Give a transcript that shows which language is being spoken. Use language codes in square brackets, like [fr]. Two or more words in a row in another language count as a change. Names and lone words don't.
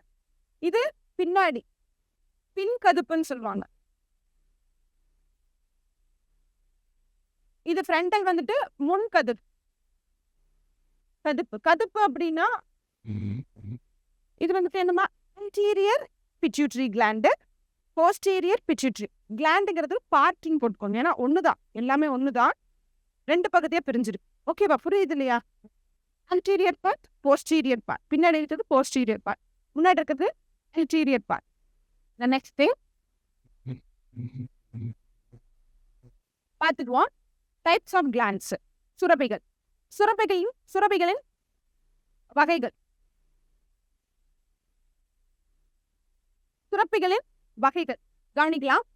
[ta] இது பின்னாடி பின்கதுப்புன்னு சொல்லுவாங்க. இது ஃப்ரண்டல் வந்துட்டு முன்கதுப்பு. கதுப்பு அப்படின்னா இது வந்துட்டு என்னமா? [en] anterior pituitary gland, posterior pituitary gland [ta] ங்கிறது பார்ட்டிங் போட்டுக்கோங்க. ஏன்னா ஒண்ணுதான், எல்லாமே ஒண்ணுதான், 2 பகுதியா பிரிஞ்சிருக்கு. ஓகேவா? புரியுது இல்லையா? [en] anterior part, posterior part. [ta] பின்னாடி இருக்கிறது [en] posterior part, [ta] முன்னாடி இருக்கிறது [en] anterior part. The next thing [ta] பார்த்துக்குவோம். [en] types of glands. [ta] சுரப்பிகளின் வகைகள். கவனிக்கலாம்.